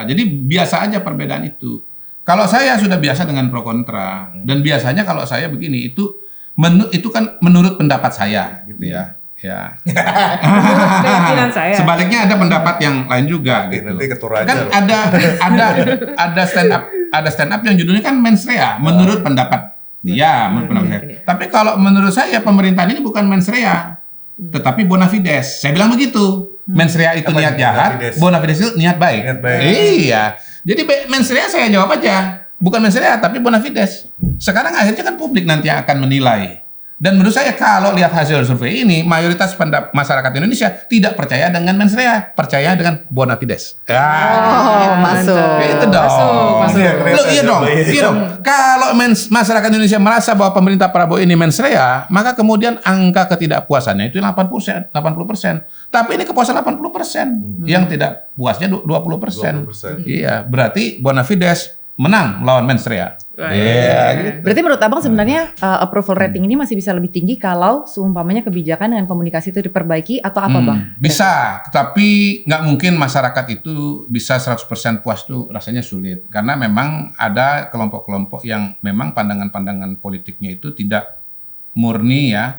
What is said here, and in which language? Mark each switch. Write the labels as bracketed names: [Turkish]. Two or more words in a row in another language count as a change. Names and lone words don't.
[Indonesian] Jadi biasa aja perbedaan itu. Kalau saya sudah biasa dengan pro kontra dan biasanya kalau saya begini itu kan menurut pendapat saya gitu ya. Ya. Keyakinan saya. Sebaliknya ada pendapat yang lain juga gitu. Nanti ketur aja. Kan ada [English] stand up [Indonesian] yang judulnya kan [Latin] mens rea [Indonesian] menurut pendapat dia, menurut pendapat saya. Tapi kalau menurut saya pemerintahan ini bukan [Latin] mens rea, [Indonesian] tetapi [Latin] bona fides. [Indonesian] Saya bilang begitu. [Latin] Mens rea [Indonesian] itu Apa niat itu jahat, [Latin] bona fides? bona fides [Indonesian] itu niat baik. Niat baik. Iya. Jadi [Latin] mens rea [Indonesian] saya jawab aja. Bukan [Latin] mens rea [Indonesian] tapi [Latin] bona fides. [Indonesian] Sekarang akhirnya kan publik nanti yang akan menilai. Dan menurut saya kalau lihat hasil survei ini, mayoritas masyarakat Indonesia tidak percaya dengan [Latin] mens rea, [Indonesian] percaya dengan [Latin] bona fides. [Indonesian] Oh, masuk. Itu dong. Masuk. Loh, iya dong. Iya dong. Kalau masyarakat Indonesia merasa bahwa pemerintah Prabowo ini [Latin] mens rea, [Indonesian] maka kemudian angka ketidakpuasannya itu 80%. Tapi ini kepuasan 80%. Yang tidak puasnya 20%. 20%. Iya, berarti [Latin] bona fides [Indonesian] menang melawan [Latin] mens rea. [Indonesian] Iya, gitu. Berarti menurut Abang sebenarnya [English] approval rating [Indonesian] ini masih bisa lebih tinggi kalau seumpamanya kebijakan dengan komunikasi itu diperbaiki atau apa Bang? Bisa, tetapi nggak mungkin masyarakat itu bisa 100% puas tuh rasanya sulit. Karena memang ada kelompok-kelompok yang memang pandangan-pandangan politiknya itu tidak murni ya.